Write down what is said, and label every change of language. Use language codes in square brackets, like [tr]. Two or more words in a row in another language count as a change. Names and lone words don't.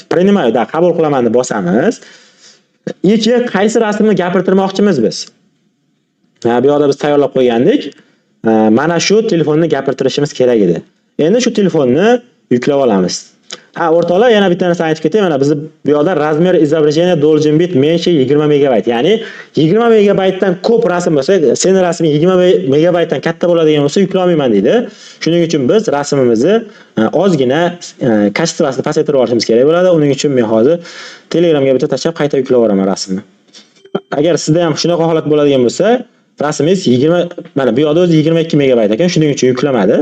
[uz] Принимаю, qabul qilaman deb bosamiz. Keyin qaysi rasmni gapirtirmoqchimiz biz? Bu yoqda biz tayyorlab qo'ygandik. Mana shu telefonni gapirtirishimiz kerak edi. Endi shu telefonni yuklab olamiz. O'rtoqlar, yana bitta narsa aytib ketay. Mana biz bu yoqda [ru] razmer изображения должен быть меньше 20 megabayt. [uz] Ya'ni 20 megabaytdan ko'p rasm bo'lsa, seni rasming 20 megabaytdan katta bo'ladigan bo'lsa yuklay olmayman deydi. Shuning uchun biz rasmimizni ozgina kачествосini pasaytirib olishimiz kerak bo'ladi. Uning uchun men hozir Telegramga bitta tashlab qayta yuklab yuboraman rasmni. Agar sizda ham shunaqa holat bo'ladigan bo'lsa, rasmingiz 20 mana bu yoqda o'zi 22 megabayt ekan, shuning uchun yuklamadi.